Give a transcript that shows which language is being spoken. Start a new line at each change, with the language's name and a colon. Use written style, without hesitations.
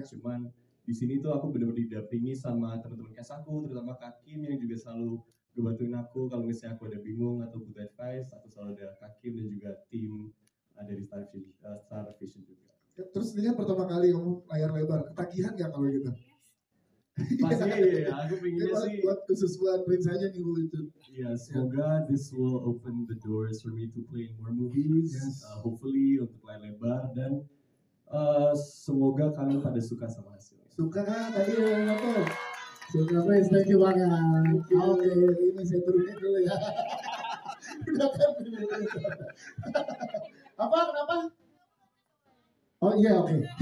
Indonesian: Cuman di sini tuh aku benar-benar didampingi sama teman-teman cast aku, terutama Kak Kim yang juga selalu ngebantuin aku kalau misalnya aku ada bingung atau butuh advice. Aku selalu ada Kakim dan juga tim dari Star Vision juga. Terus ini kan pertama kali kamu layar lebar, ketagihan nggak kalau gitu? Pastinya iya, aku pengennya sih buat khusus buat Prince aja nih Bu itu. Iya, semoga
English: this will open the doors for me to play more movies.
Indonesian: Hopefully untuk layar lebar dan semoga kalian pada suka sama hasilnya. Suka kan tadi ya tuh. Suka Prince, thank you banget. Oke, ini saya turunin dulu ya. Udah kan. Apa? Kenapa? Oh iya, oke.